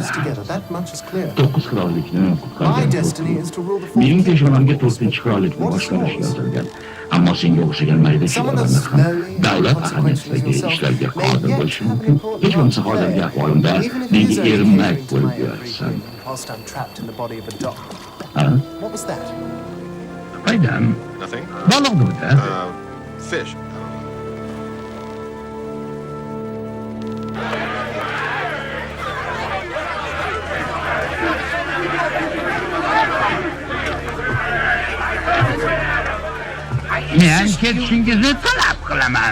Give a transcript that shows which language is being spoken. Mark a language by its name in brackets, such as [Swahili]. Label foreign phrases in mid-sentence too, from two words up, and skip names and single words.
[Uzbek] 9 qirollikni qutqargan. Mening peshonamga 4-qirollikni boshlash yozilgan. Ammo senga o'xshagan mayda kishilarni ham davlat ahamiyatidagi ishlarga qodir bo'lishi mumkin. Hech bo'lmasa hozirgi ahvolimda menga erinmak bo'lib yursan. [English] Whilst I'm trapped in the body of a dog. What was that? [Uzbek] Qaydan? [English] Nothing? [Uzbek] Baliq bo'ldi. [English] Fish. [Uzbek] Men ketishingizni talab qilaman.